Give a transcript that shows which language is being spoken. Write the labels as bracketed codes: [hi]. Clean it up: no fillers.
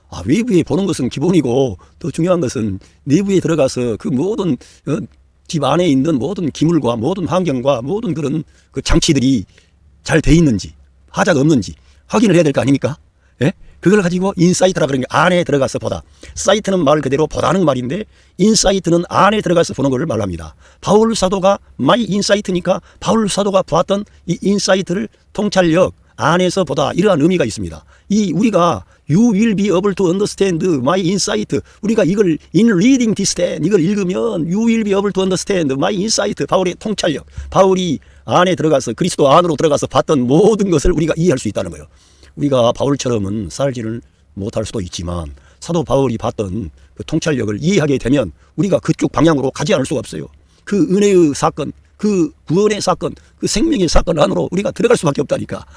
[ko] 외부에 보는 것은 기본이고 더 중요한 것은 내부에 들어가서 그 모든 집 안에 있는 모든 기물과 모든 환경과 모든 그런 그 장치들이 잘 돼 있는지 하자가 없는지 확인을 해야 될 거 아닙니까? 예? 그걸 가지고 인사이트라 그런 게 안에 들어가서 보다. 사이트는 말 그대로 보다는 말인데 인사이트는 안에 들어가서 보는 것을 말합니다. 바울 사도가 마이 인사이트니까 바울 사도가 보았던 이 인사이트를 통찰력 안에서 보다 이러한 의미가 있습니다. 우리가 [en] You will be able to understand my insight. [ko] 우리가 이걸 [en] in reading this then [ko] 이걸 읽으면 [en] You will be able to understand my insight. [ko] 바울의 통찰력. 바울이 안에 들어가서 그리스도 안으로 들어가서 봤던 모든 것을 우리가 이해할 수 있다는 거예요. 우리가 바울처럼은 살지를 못할 수도 있지만 사도 바울이 봤던 그 통찰력을 이해하게 되면 우리가 그쪽 방향으로 가지 않을 수가 없어요. 그 은혜의 사건, 그 구원의 사건, 그 생명의 사건 안으로 우리가 들어갈 수밖에 없다니까.